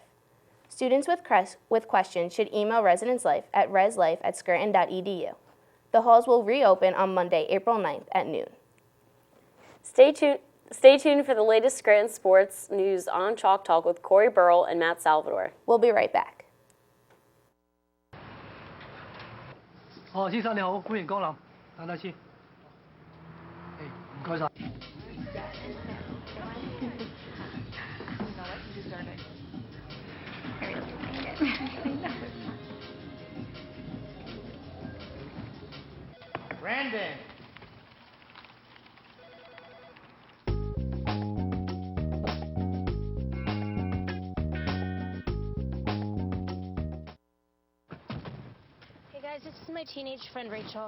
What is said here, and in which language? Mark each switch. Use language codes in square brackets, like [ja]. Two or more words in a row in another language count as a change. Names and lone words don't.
[en] Students with questions should email Residence Life at reslife@scranton.edu. The halls will reopen on Monday, April 9th at noon. Stay tuned for the latest Scranton sports news on Chalk Talk with Corey Burrell and Matt Salvador. We'll be right back. [yue] 先生你好，歡迎光臨，等等先。唔該晒。 [en] Brandon. Hey guys, this is my teenage friend Rachel.